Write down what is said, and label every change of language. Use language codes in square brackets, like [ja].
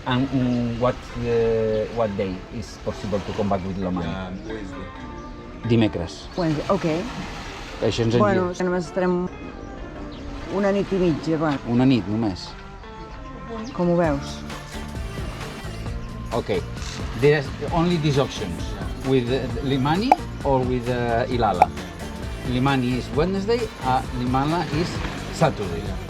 [en] And what day is possible to come back with Lamani? [ca] Dimecres. [en] Wednesday. Okay. [ca] Això ens Bueno, només estarem una nit i mitja. Una nit només. Com ho veus? [en] Okay, there's only these options, with Limani or with Ilala. Limani is Wednesday, Limala is Saturday.